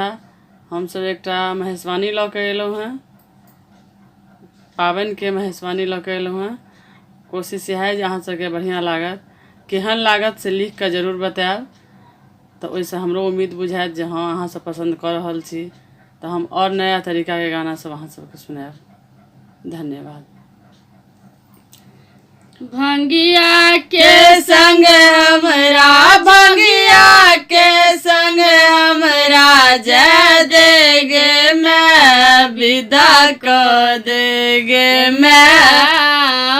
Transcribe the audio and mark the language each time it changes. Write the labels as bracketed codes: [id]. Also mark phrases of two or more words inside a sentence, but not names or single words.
[mai] हम सब एकटा महेशवानी लऽ के एलहुँ हैं, पाबनि के महेशवानी लऽ के एलहुँ हैं। कोशिश इएह जे अहाँ सबके बढ़िया लागत। केहन लागत से लिख के जरूर बताएब, तो ओहिसँ हमरो उम्मीद बुझायत जे हाँ अहाँ सब पसंद कर रहल छी, तो हम और नया तरीका के गाना सब अहाँ सबके सुनाएब। धन्यवाद। भंगिया के संग हमरा, भंगिया के संग हमरा जय देगे मैं, विदा कर देगे मैं।